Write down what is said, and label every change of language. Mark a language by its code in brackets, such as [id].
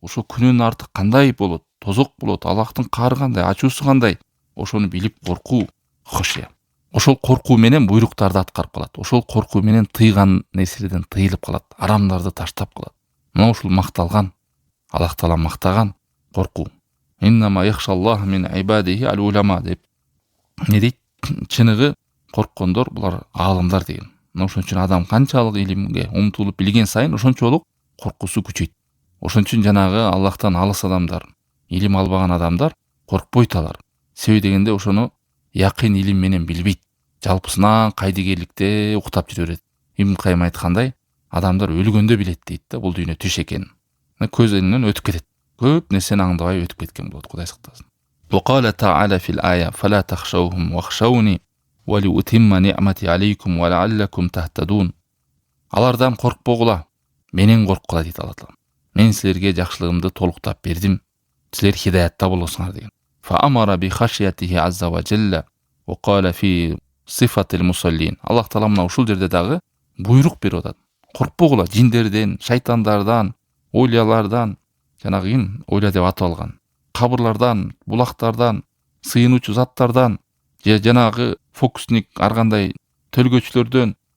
[ky] Ошо күнөөнүн арты кандай болот, тозок болот, Аллахтын каары кандай, ачуусу кандай, ошону билип коркуу хашия. Ошол коркуу менен буйруктарды аткарып калат. Ошол коркуу менен тыйган нерселерден тыйылып калат, арамдарды таштап калат. Мына ушул макталган, Аллах Таала мактаган коркуу. [ar] Иннама яхшаллаха мин ибадихи ал-улама [ky] деп не дейт? Чыныгы корккондор булар аалымдар деген. Мына ошон үчүн адам канчалык илимге умтулуп билген сайын ошончолук коркуусу күчөйт. Ошон үчүн жанагы Аллахтан алыс адамдар, илим албаган адамдар коркпойт алар. Себеби дегенде ошону якын илим менен билбейт. Жалпысынан кайдыгерликте уктап жүрө берет. Ибн Кайым айткандай, адамдар өлгөндө билет дейт да, бул дүйнө түш экенин. Көзүнөн өтүп кетет. Көп нерсени аңдабай өтүп кеткен болот, Кудай сактасын. [ar] وقال تعالى في الآية فلا تخشوهم واخشوني ولأتم نعمتي عليكم ولعلكم تهتدون. [ky] Алардан коркпогула, менен корккула дейт Алла Таала. Мен силерге жакшылыгымды толуктап бердим, силер хидаятта болосуңар деген. [ar] فأمر بخشيته عز وجل وقال في صفة المصلين. [ky] Аллах Таала мына ушул жерде дагы буйрук берип атат. Коркпогула жиндерден, шайтандардан, ойлялардан, жанагы ойла деп атап алган, кабырлардан, булактардан, сыйынуучу заттардан, же жанагы фокусник ар кандай төлгөчлөрдөн.